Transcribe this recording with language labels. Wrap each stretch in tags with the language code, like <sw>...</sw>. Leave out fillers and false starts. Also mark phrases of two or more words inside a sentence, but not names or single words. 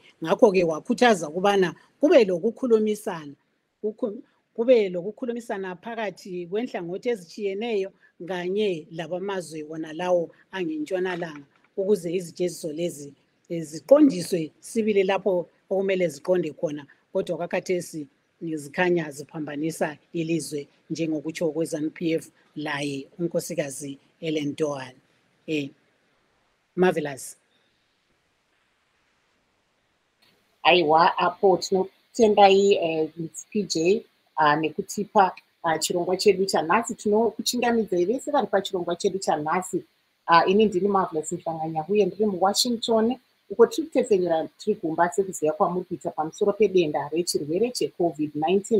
<nd>Ngakho ke wakhuthaza ukubana kube lokukhulumisana phakathi kwenhlangothi ezitshiyeneyo kanye labamazwe wona lawo angentshonalanga ukuze izijeziso lezi ziqondiswe sibili lapho okumele ziqonde khona, kodwa kwakhathesi zikhanya ziphambanisa ilizwe njengokutsho kweZANU-PF laye unkosikazi Ellen Dohan.</nd> <sn>Marvelous. Aiwa apo tinotendai PJ nekutipa chirongwa chedu chanhasi. Tinokuchingamidzai vese vari pachirongwa chedu chanhasi. Ini ndini Marvelous Mhlanganya uye ndiri muWashington uko tiri kutefenyura tiri kumba sekuziva kwamuri kuita pamusoro pedenda rechirwere cheCovid-19.</sn>